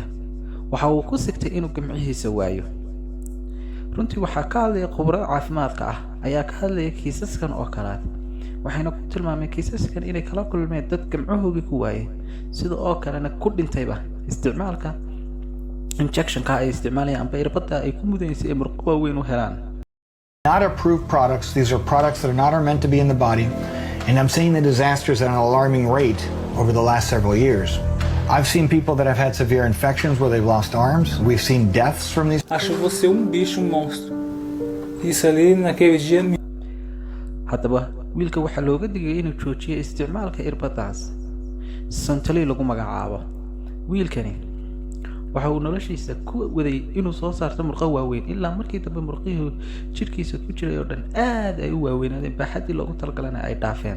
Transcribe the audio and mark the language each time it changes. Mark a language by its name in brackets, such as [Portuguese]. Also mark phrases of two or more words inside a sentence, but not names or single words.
[Somali] waxa uu ku sigtay inuu gamcihiisa waayo. runtii waxaa ka hadlaya khubaro caafimaadka ah ayaa ka hadlaya kiisaskan oo kalaad, waxayna ku tilmaameen kiisaskan inay kala kulmeen dad gamcahoogii ku waayay, sida oo kalena ku dhintayba isticmaalka injectionka ay isticmaalayaan amba irbada ay ku mudaysay murqo waaweyn u helaan. [English] Not approved products. These are products that are not meant to be in the body, and I'm seeing the disasters at an alarming rate over the last several years. I've seen people that have had severe infections where they've lost arms. We've seen deaths from these. [Portuguese] Acho você bicho monstro. Isso ali naquele dia. [Somali] haddaba wiilka waxaa looga digay inuu joojiyo isticmaalka irbadaas Synthol lagu magacaabo. wiilkani waxa uu noloshiisa ku waday inuu soo saarto murqo waaweyn ilaa markii dambe murqihii jirkiisa ku jiray oo dhan aad ay u waaweynaadeen, baaxadii loogu talagalana ay dhaafeen.